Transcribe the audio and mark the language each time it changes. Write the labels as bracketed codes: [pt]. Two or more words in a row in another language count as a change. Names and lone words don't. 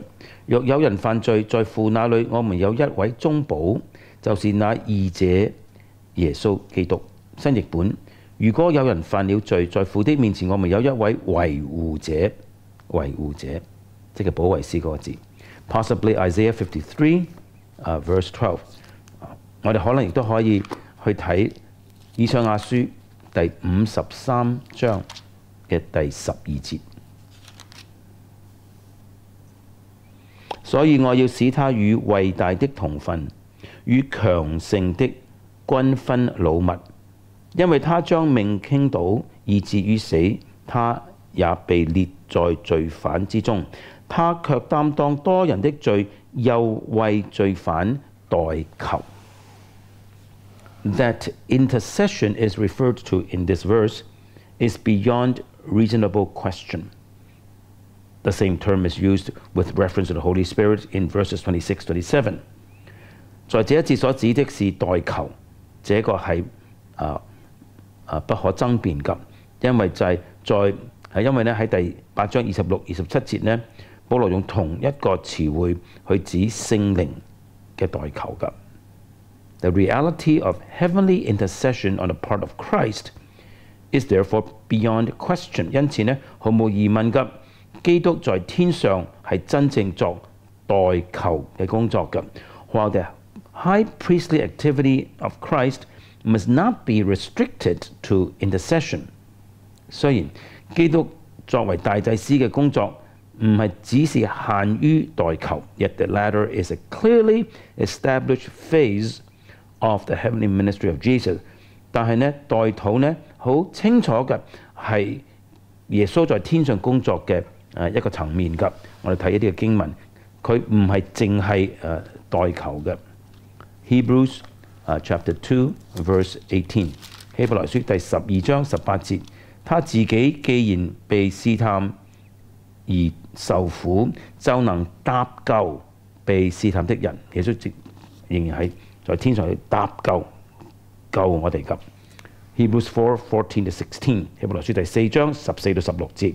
[yue] 若有人犯罪，在父那裏我們有一位中保，就是那義者耶穌基督。新譯本：如果有人犯了罪，在父的面前我們有一位維護者，維護者，即係保惠師嗰個字。 [en] Possibly Isaiah 53:verse 12。 [yue] 我哋可能亦都可以去睇以賽亞書第53章嘅第12節。所以我要使他與偉大的同分，與強盛的均分擄物，因為他將命傾倒，以至於死，他也被列在罪犯之中。他卻擔當多人的罪，又為罪犯代求。 [en] That intercession is referred to in this verse is beyond reasonable question. The same term is used with reference to the Holy Spirit in verses 26-27. [yue] 在這一節所指的是代求，這個係不可爭辯嘅，因為因為咧喺第8章26、27節呢，保羅用同一個詞彙去指聖靈嘅代求嘅。 [en] The reality of heavenly intercession on the part of Christ is therefore beyond question。 [yue] 因此呢，毫無疑問嘅，基督在天上係真正作代求嘅工作嘅。 [en] While the high priestly activity of Christ must not be restricted to intercession。 [yue] 雖然基督作為大祭司嘅工作唔係只是限於代求 [en] ，yet the latter is a clearly established phase of the heavenly ministry of Jesus。 [yue] 但係呢，代禱呢好清楚嘅係耶穌在天上工作嘅一個層面㗎。我哋睇一啲嘅經文，佢唔係淨係代求嘅。 [en] Hebrews chapter 2 verse 18， [yue] 希伯來書第12章18節，他自己既然被試探而受苦，就能搭救被試探的人。耶穌仍然係在天上去搭救我哋㗎。Hebrews 4:14-16， 希伯來書第4章14-16節。